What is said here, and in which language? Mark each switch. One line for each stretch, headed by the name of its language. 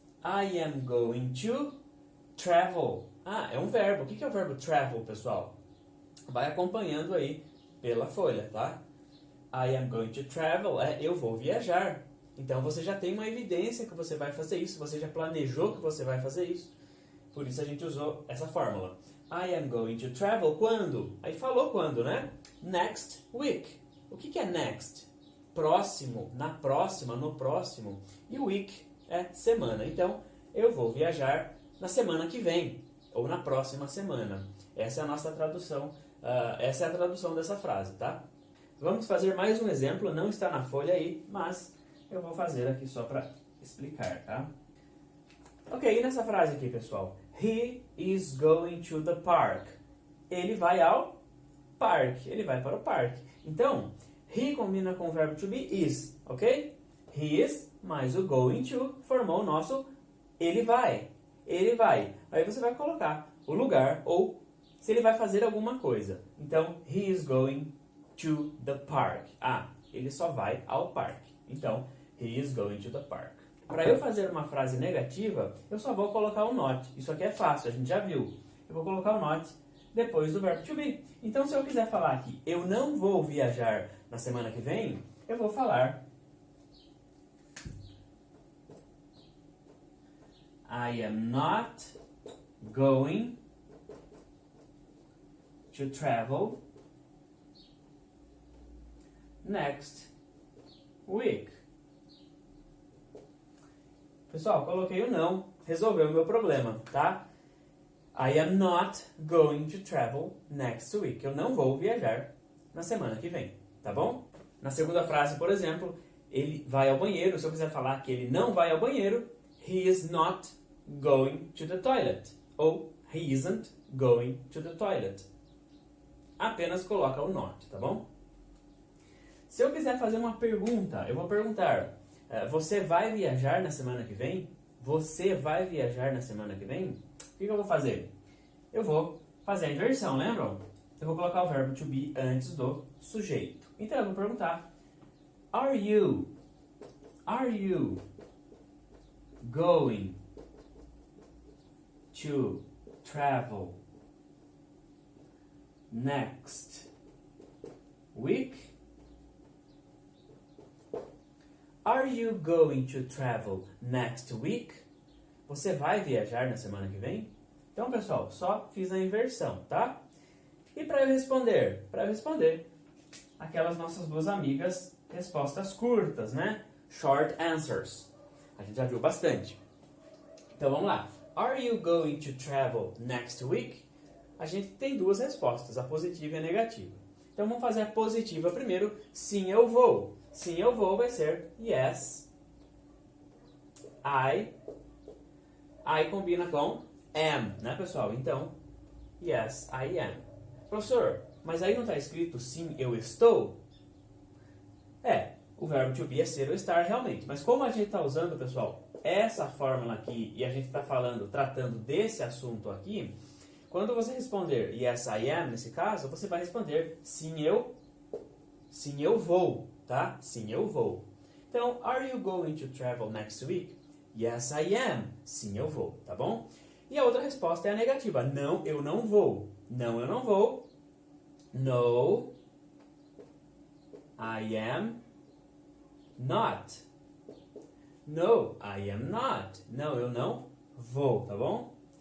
English: I am going to travel.
Portuguese: Ah, é um verbo. O que é o verbo travel, pessoal? Vai acompanhando aí pela folha, tá?
English: I am going to travel
Portuguese: é eu vou viajar. Então você já tem uma evidência que você vai fazer isso. Você já planejou que você vai fazer isso. Por isso a gente usou essa fórmula.
English: I am going to travel quando?
Portuguese: Aí falou quando, né?
English: Next week.
Portuguese: O que é next? Próximo, na próxima, no próximo. E week é semana. Então, eu vou viajar na semana que vem. Ou na próxima semana. Essa é a nossa tradução. Essa é a tradução dessa frase, tá? Vamos fazer mais um exemplo. Não está na folha aí, mas eu vou fazer aqui só para explicar, tá? Ok, e nessa frase aqui, pessoal?
English: He is going to the park.
Portuguese: Ele vai ao parque. Ele vai para o parque. Então, he combina com o verbo to be is, ok? He is mais o going to formou o nosso ele vai. Ele vai. Aí você vai colocar o lugar ou se ele vai fazer alguma coisa. Então,
English: he is going to the park.
Portuguese: Ah, ele só vai ao parque.
English: Então, he is going to the park.
Portuguese: Para eu fazer uma frase negativa, eu só vou colocar o not. Isso aqui é fácil, a gente já viu. Eu vou colocar o not depois do verbo to be. Então, se eu quiser falar que eu não vou viajar na semana que vem, eu vou falar
English: I am not going to travel next week.
Portuguese: Pessoal, coloquei o não, resolveu o meu problema, tá?
English: I am not going to travel next week.
Portuguese: Eu não vou viajar na semana que vem, tá bom? Na segunda frase, por exemplo, ele vai ao banheiro. Se eu quiser falar que ele não vai ao banheiro,
English: he is not going to the toilet. Ou he isn't going to the toilet.
Portuguese: Apenas coloca o not, tá bom? Se eu quiser fazer uma pergunta, eu vou perguntar: você vai viajar na semana que vem? Você vai viajar na semana que vem? O que eu vou fazer? Eu vou fazer a inversão, lembram? Eu vou colocar o verbo to be antes do sujeito. Então eu vou perguntar:
English: Are you going to travel next week? Are you going to travel next week?
Portuguese: Você vai viajar na semana que vem? Então, pessoal, só fiz a inversão, tá? E para eu responder? Para eu responder, aquelas nossas duas amigas, respostas curtas, né? Short answers. A gente já viu bastante. Então, vamos lá.
English: Are you going to travel next week?
Portuguese: A gente tem duas respostas, a positiva e a negativa. Então, vamos fazer a positiva primeiro. Sim, eu vou. Sim, eu vou vai ser yes, I combina com am, né, pessoal? Então,
English: yes, I am.
Portuguese: Professor, mas aí não está escrito sim, eu estou? O verbo to be é ser ou estar realmente. Mas como a gente está usando, pessoal, essa fórmula aqui e a gente está tratando desse assunto aqui, quando você responder
English: yes, I am,
Portuguese: nesse caso, você vai responder sim, eu sim, eu vou, tá? Sim, eu vou.
English: Então, are you going to travel next week? Yes, I am.
Portuguese: Sim, eu vou, tá bom? E a outra resposta é a negativa. Não, eu não vou. Não, eu não vou.
English: No, I am not. No, I am not.
Portuguese: Não, eu não vou, tá bom?